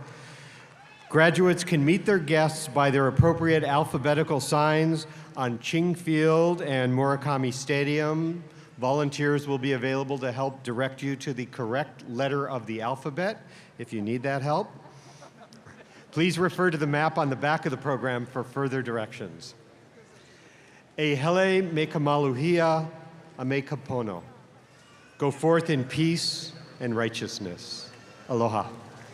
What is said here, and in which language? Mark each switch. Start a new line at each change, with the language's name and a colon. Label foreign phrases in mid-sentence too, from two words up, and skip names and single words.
English: Graduates can meet their guests by their appropriate alphabetical signs on Ching Field and Murakami Stadium. Volunteers will be available to help direct you to the correct letter of the alphabet if you need that help. Please refer to the map on the back of the program for further directions.
Hawaiian: E hele me kamaluhia a me kapono.
English: Go forth in peace and righteousness. Aloha.